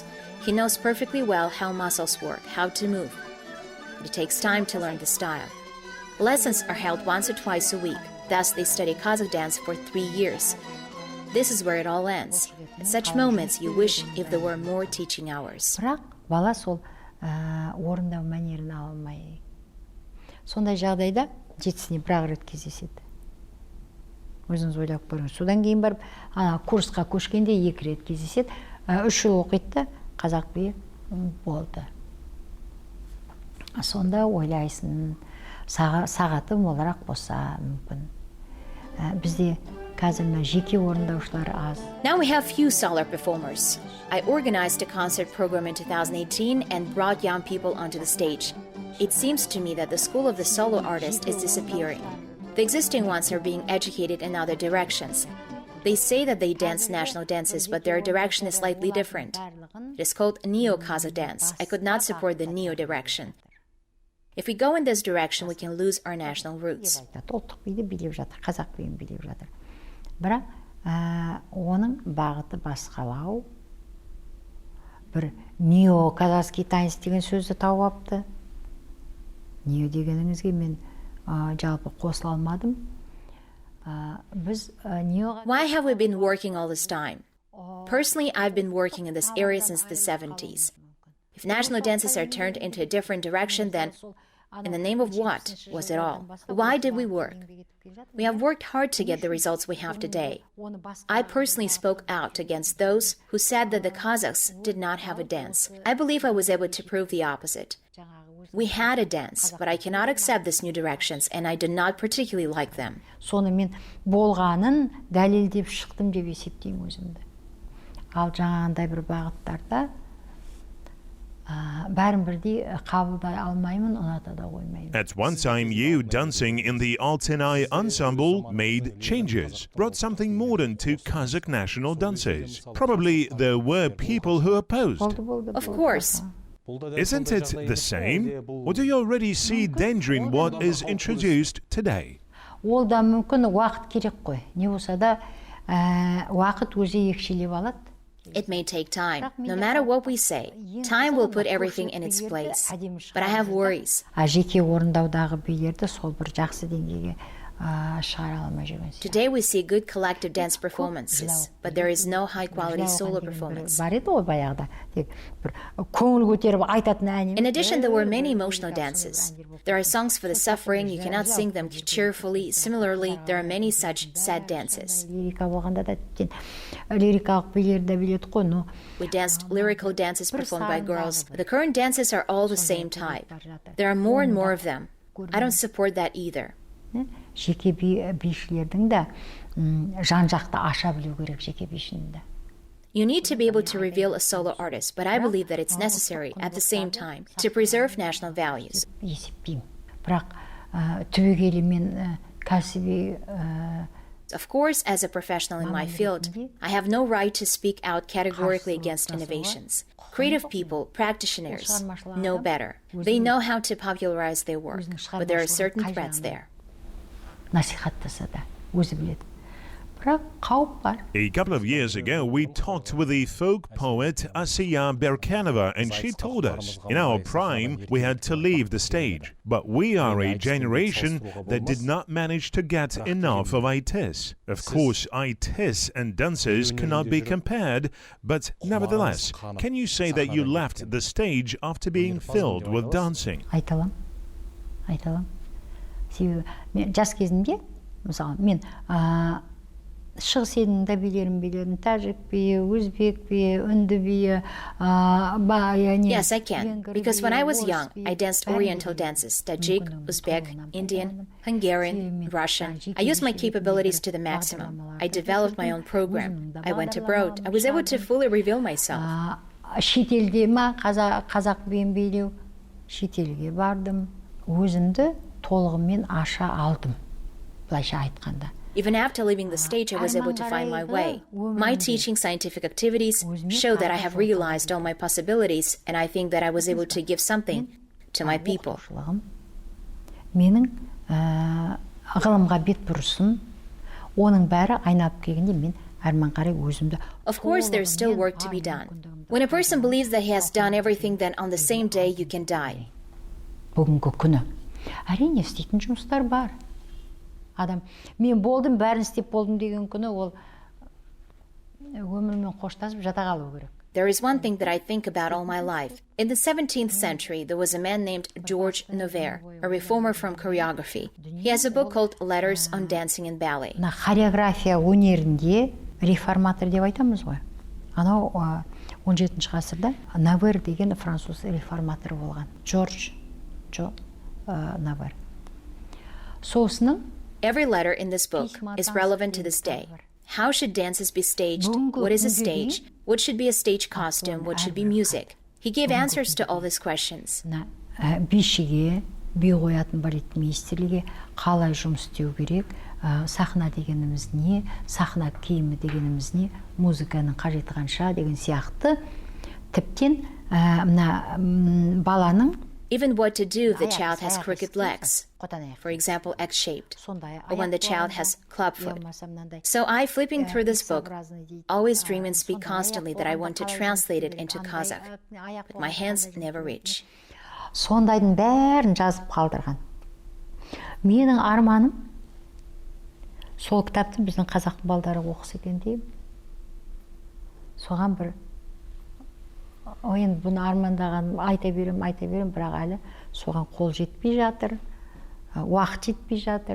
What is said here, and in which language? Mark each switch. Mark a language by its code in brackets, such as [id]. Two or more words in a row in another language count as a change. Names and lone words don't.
[en] He knows perfectly well how muscles work, how to move. It takes time to learn the style. Lessons are held once or twice a week. Thus, they study Kazakh dance for 3 years. This is where it all ends. At such moments, you wish if there were more teaching hours. [kk] Бірақ бала сол орындау мәнерін ала алмай. Сондай жағдайда жетісіне бір-ақ рет кездеседі. Өзіңіз ойлап көріңіз. Содан кейін барып, курсқа көшкенде 2 рет кездеседі. 3 жыл оқиды, қазақ биі болды. Сонда ойлайсың, сағаты молырақ болса мүмкін. Бізде қазір жеке орындаушылар аз. [en] Now we have few solo performers. I organized a concert program in 2018 and brought young people onto the stage. It seems to me that the school of the solo artist is disappearing. The existing ones are being educated in other directions. They say that they dance national dances, but their direction is slightly different. It is called Neo-Kazakh dance. I could not support the Neo direction. If we go in this direction, we can lose our national roots. [kk] Ұлттық биді билеп жатыр, қазақ биін билеп жатыр. Бірақ оның бағыты басқалау. Бір [ru] нео-казахский танец [kk] деген сөзді тауып апты. Нео дегеніңізге мен жалпы қосыла алмадым. [en] Why have we been working all this time? Personally, I've been working in this area since the 70s. If national dances are turned into a different direction, then In the name of what was it all? Why did we work? We have worked hard to get the results we have today. I personally spoke out against those who said that the Kazakhs did not have a dance. I believe I was able to prove the opposite. We had a dance, but I cannot accept this new directions, and I did not particularly like them. [kk] Соны мен болғанын дәлелдеп шықтым деп есептеймін өзімді. Ал жаңағындай бір бағыттарда бәрін бірдей қабылдай алмаймын, ұната да қоймаймын. [en] At one time, you dancing in the Altenay ensemble made changes, brought something modern to Kazakh national dances. Probably there were people who opposed. Of course. Isn't it the same? Or do you already see danger in what is introduced today? [kk] Ол да мүмкін уақыт керек қой. Не болса да уақыт өзі екшелеп алады. [en] It may take time. No matter what we say, time will put everything in its place. But I have worries. [kk] Жеке орындаудағы билерді сол бір жақсы деңгейге шығара алмай жүрген сияқты. [en] Today we see good collective dance performances, but there is no high-quality solo performance. [kk] Бар еді ғой баяғыда. Тек бір көңіл көтеріп айтатын ән. [en] In addition, there were many emotional dances. There are songs for the suffering. You cannot sing them cheerfully. Similarly, there are many such sad dances. [kk] Лирика болғанда да лирикалық билерді біледі ғой, но [en] We danced lyrical dances performed by girls. The current dances are all the same type. There are more and more of them. I don't support that either. [kk] Жеке бишілердің де жан-жақты аша білу керек жеке бишінің де. [en] You need to be able to reveal a solo artist, but I believe that it's necessary at the same time to preserve national values. [kk] Есептеймін. Бірақ түбегейлі мен кәсіби [en] Of course, as a professional in my field, I have no right to speak out categorically against innovations. Creative people, practitioners, know better. They know how to popularize their work, but there are certain threats there. [kk] Насихаттаса да өзі біледі. Бірақ қауіп бар. [en] A couple of years ago, we talked with the folk poet Asiya Berkanova, and she told us, in our prime, we had to leave the stage. But we are a generation that did not manage to get enough of ITIS. Of course, ITIS and dances cannot be compared, but nevertheless, can you say that you left the stage after being filled with dancing? [kk] Айталам. Себебі мен жас кезімде, мысалы, мен шығыс елінің билерін, тәжік биі, өзбек биі, үнді биі, [en] Yes, I can. Because when I was young, I danced Oriental dances, Tajik, Uzbek, Indian, Hungarian, Russian. I used my capabilities to the maximum. I developed my own program. I went abroad. I was able to fully reveal myself. [kk] Шетелде ма қазақ биін билеу, шетелге бардым, өзімді толығымен аша алдым, былайша айтқанда. [en] Even after leaving the stage, I was able to find my way. My teaching scientific activities show that I have realized all my possibilities, and I think that I was able to give something to my people. [kk] Менің ғылымға бет бұрысын, оның бәрі айналып келгенде мен әрмен қарай өзімді. [en] Of course, there's still work to be done. When a person believes that he has done everything, then on the same day you can die. [kk] Бүгінгі күні әрине істейтін жұмыстар бар. Адам, мен болдым, бәрін істеп болдым деген күні ол өмірмен қоштасып жата қалу керек. [en] There is one thing that I think about all my life. In the 17th century, there was a man named George Nover, a reformer from choreography. He has a book called Letters on Dancing and Ballet. [kk] Хореография өнерінде реформатор деп айтамыз ғой. Анау 17-ші ғасырда Новер деген француз реформатор болған. Джордж Новер. Соосының [en] Every letter in this book is relevant to this day. How should dances be staged? What is a stage? What should be a stage costume? What should be music? He gave answers to all these questions. [kk] Бишіге, би қоятын балетмейстерліге қалай жұмыс істеу керек, сахна дегеніміз не, сахна киімі дегеніміз не, музыканың қажеті қанша деген сияқты. Тіптен баланың [en] Even what to do if the child has crooked legs, for example, X-shaped, or when the child has clubfoot. So I, flipping through this book, always dream and speak constantly that I want to translate it into Kazakh, but my hands never reach. [kk] Сондайдың бәрін жазып қалдырған. Менің арманым сол кітапты біздің қазақ балдары оқыса екен деймін. Соған бір Енді бұны армандағаным айта берем, бірақ әлі соған қол жетпей жатыр, уақыт жетпей жатыр.